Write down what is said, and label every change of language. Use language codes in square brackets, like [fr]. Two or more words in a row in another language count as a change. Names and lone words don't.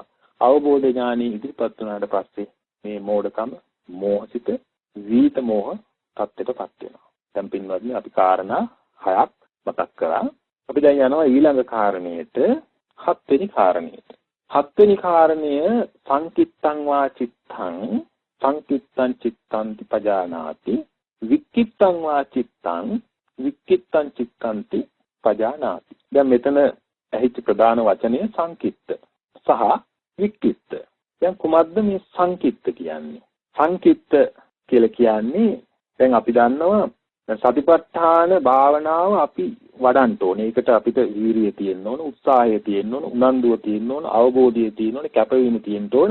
[si] අවබෝධ ඥානෙ ඉදිරිපත් වුණාට පස්සේ මේ මෝඩකම මෝහසිත වීත මෝහ තත්ත්වයටපත් වෙනවා. දැන් පින්වත්නි අපි කාරණා 6ක් මතක් කරා. අපි දැන් යනවා ඊළඟ කාරණයට 7 වෙනි කාරණයට. 7 වෙනි කාරණය [pi] සංකිට්තං වා චිත්තං සංකිට්තං චිත්තන්ති පජානාති වික්කිට්තං වා චිත්තං වික්කිට්තං චිත්තන්ති පජානාති. [si] දැන් මෙතන ඇහිච්ච ප්‍රධාන වචනය සංකිට්ත සහ වික්කිට්ත. දැන් කුමක්ද මේ සංකිට්ත කියන්නේ? සංකිට්ත කියලා කියන්නේ දැන් අපි දන්නවා සතිපට්ඨාන භාවනාව අපි වඩන්න ඕනේ. ඒකට අපිට වීරිය තියෙන්න ඕන, උත්සාහය තියෙන්න ඕන, උනන්දුව තියෙන්න ඕන, අවබෝධය තියෙන්න ඕන, කැපවීම තියෙන්න ඕන.